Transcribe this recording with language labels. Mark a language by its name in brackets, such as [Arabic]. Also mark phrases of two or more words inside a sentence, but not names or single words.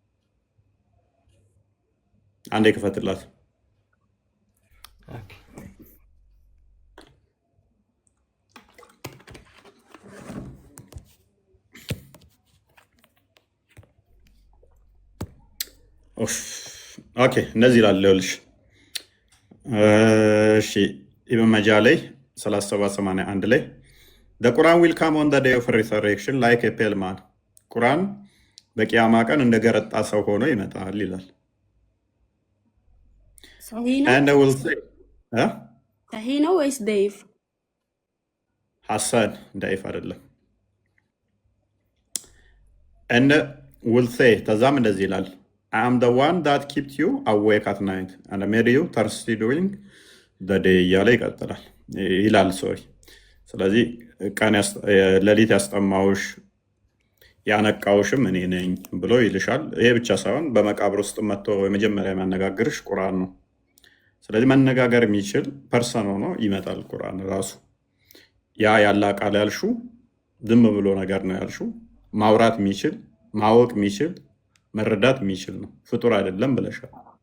[Amharic] አንዴ ክፈትላት። ኦኬ እነዚህ ይላል ይኸውልሽ። እሺ ኢብን መጃ ላይ 3781 ላይ [English] the Quran will come on the day of resurrection like a pale man [Amharic] ቁርአን በቂያማ ቀን እንደ ገረጣ ሰው ሆኖ ይመጣል ይላል። [English] and I will say [Amharic] ሰሂህ ነው ወይስ ደይፍ? ሐሰን ደይፍ አይደለም። [English] and will say [Amharic] ተዛም እንደዚህ ይላል [English] I am the one that kept you awake at night and made you thirsty during the day [Amharic] እያለ ይቀጥላል ይላል። ሶሪ ስለዚህ ቀን ሌሊት ያስጠማውሽ ያነቃውሽም እኔ ነኝ ብሎ ይልሻል። ይሄ ብቻ ሳይሆን በመቃብር ውስጥ መጥቶ የመጀመሪያ የሚያነጋግርሽ ቁርአን ነው። ስለዚህ መነጋገር የሚችል ፐርሰን ሆኖ ይመጣል ቁርአን ራሱ። ያ ያላ ቃል ያልሹ ዝም ብሎ ነገር ነው ያልሹ። ማውራት የሚችል ማወቅ የሚችል መረዳት የሚችል ነው። ፍጡር አይደለም ብለሻል።